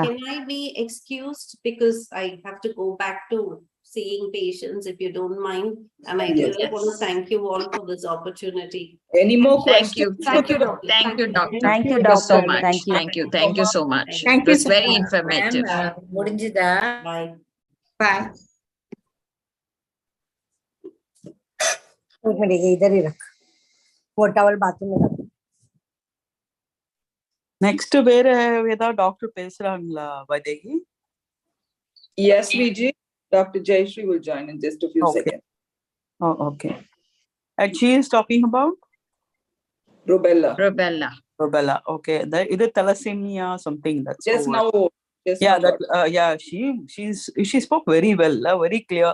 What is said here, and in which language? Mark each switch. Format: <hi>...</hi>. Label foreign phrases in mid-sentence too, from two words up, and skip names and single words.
<en>Can I be excused because I have to go back to seeing patients, if you don't mind? And I really want to thank you all for this opportunity. Any more Thank questions? you. Thank you, doctor. Thank you, doctor. Thank you, Thank you so doctor. much. Thank you. Thank you. Thank you so much. Thank It was very informative.</en> <ta>முடிஞ்சுதா?</ta> <en>Bye. Bye.</en> <hi>एक मिनट इधर ही रख वो टॉवल बाथरूम में रख</hi> <ta>next வேற ஏதாவது டாக்டர் பேசுறாங்களா வைதேகி?</ta> <en>Yes, Vijay. Dr. Jayashree will join in just a few Okay. seconds. Oh, okay. And she is talking about Rubella. Rubella. Okay. Is it thalassemia something that's Just over? now. Just Yeah, now. that she spoke very well, very clear.</en>